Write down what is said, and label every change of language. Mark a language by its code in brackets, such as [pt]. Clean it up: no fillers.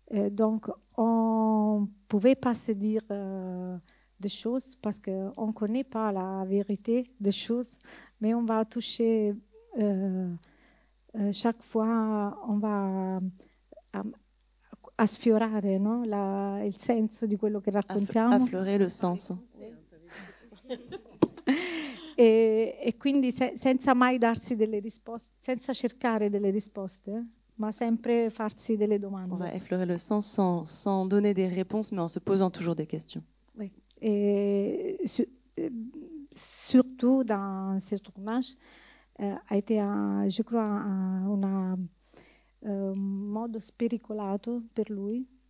[fr] Donc, on ne pouvait pas se dire des choses parce qu'on ne connaît pas la vérité des choses, mais on va toucher chaque fois, on va [it] a sfiorare, no? Il senso di quello che raccontiamo. [fr] Affleurer le sens. [it] E quindi senza mai darsi delle risposte, senza cercare delle risposte, ma sempre farsi delle domande. [fr] On va effleurer le sens sans donner des réponses, mais en se posant toujours des questions. Oui. Et surtout dans ce tournage, a été, je crois, [it] un modo spericolato per lui.